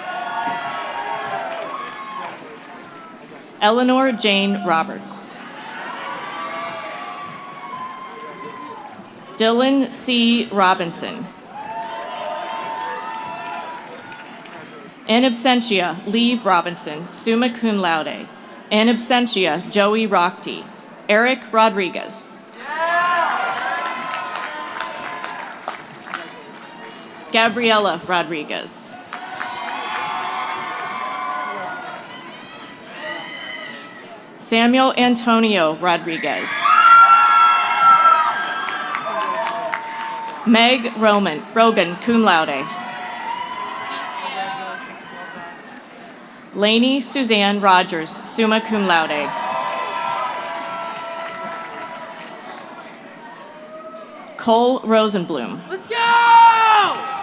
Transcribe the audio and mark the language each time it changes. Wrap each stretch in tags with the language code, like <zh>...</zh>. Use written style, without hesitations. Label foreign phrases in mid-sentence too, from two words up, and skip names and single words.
<en>Eleanor Jane Roberts. Dylan C. Robinson.</en> <la>In absentia,</la> <en>Leave Robinson,</en> <la>summa cum laude. In absentia,</la> <en>Joey Rockty. Eric Rodriguez. Gabriela Rodriguez. Samuel Antonio Rodriguez. Meg Rogan,</en> <la>cum laude.</la> <en>Lainey Suzanne Rogers,</en> <la>summa cum laude.</la> <en>Cole Rosenblum. Let's go!</en>